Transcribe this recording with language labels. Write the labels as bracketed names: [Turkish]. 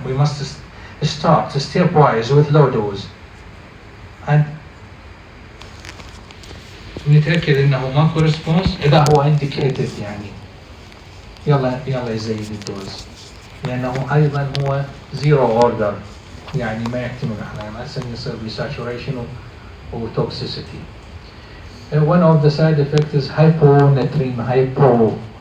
[English] We must start stepwise with low dose and [Arabic] نتأكد انه ماكو ريسبونس. اذا هو indicated يعني يلا يزيد الدوز، لانه ايضا هو زيرو اوردر، يعني ما يحتمل احيانا هسه يصير بساتوريشن وتوكسيسيتي. [English] One of the side effects is hyponatremia.